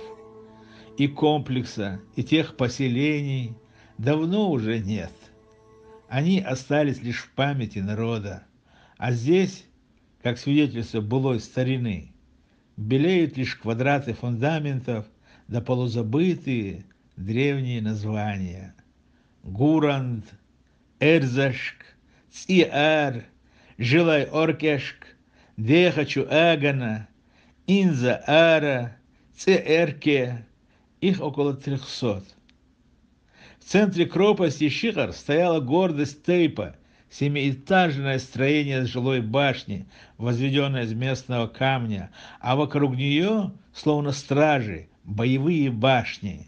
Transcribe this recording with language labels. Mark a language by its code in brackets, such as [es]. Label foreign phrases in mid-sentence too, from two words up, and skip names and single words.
[ru] И комплекса, и тех поселений давно уже нет. Они остались лишь в памяти народа. А здесь, как свидетельство былой старины, белеют лишь квадраты фундаментов да полузабытые древние названия: Гуранд, Эрзашк, Циар, Жилай-Оркешк, Дехачу-Агана, Инза-Ара, Цеэрке, их около 300. В центре крепости Щикар стояла гордость Тейпа, семиэтажное строение с жилой башни, возведенное из местного камня, а вокруг нее, словно стражи, боевые башни.